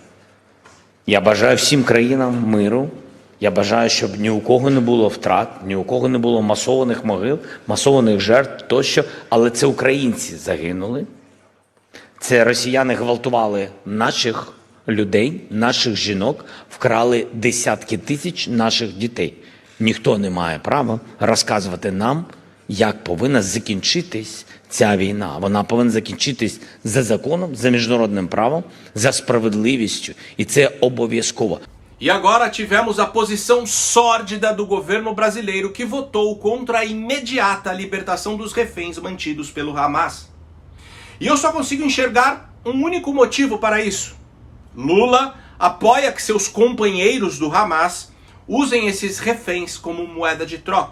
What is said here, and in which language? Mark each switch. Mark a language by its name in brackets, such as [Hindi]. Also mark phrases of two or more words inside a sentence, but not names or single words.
[Ukrainian] Я бажаю всім країнам миру, я бажаю, щоб ні у кого не було втрат, ні у кого не було масованих могил, масованих жертв тощо, але це українці загинули, це росіяни гвалтували наших людей, наших жінок, вкрали десятки тисяч наших дітей. Ніхто не має права розказувати нам, як повинна закінчитись ця війна. Вона повинна закінчитись за законом, за міжнародним правом, за справедливістю. І це обов'язково. [Portuguese] E agora tivemos a posição sórdida do governo brasileiro que votou contra a imediata libertação dos reféns mantidos pelo Hamas. E eu só consigo enxergar um único motivo para isso. Lula apoia que seus companheiros do Hamas usem esses reféns como moeda de troca.